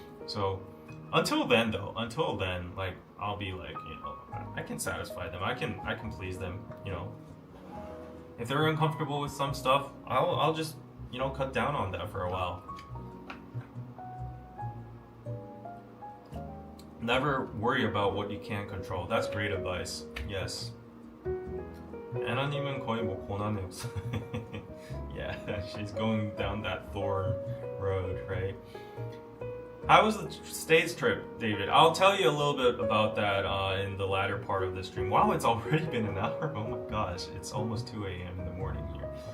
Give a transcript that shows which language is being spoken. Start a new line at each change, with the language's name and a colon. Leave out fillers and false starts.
English: So until then, like I'll be like, you know, I can satisfy them, I can please them, you know. If they're uncomfortable with some stuff, I'll just, you know, cut down on that for a while. Never worry about what you can't control. That's great advice. Yes.
Korean: 애나님은 거의 뭐 고난이 없어.
English: Yeah, she's going down that thorn road, right? How was the States trip, David? I'll tell you a little bit about that in the latter part of the stream. Wow, it's already been an hour. Oh my gosh, it's almost 2 a.m. in the morning here.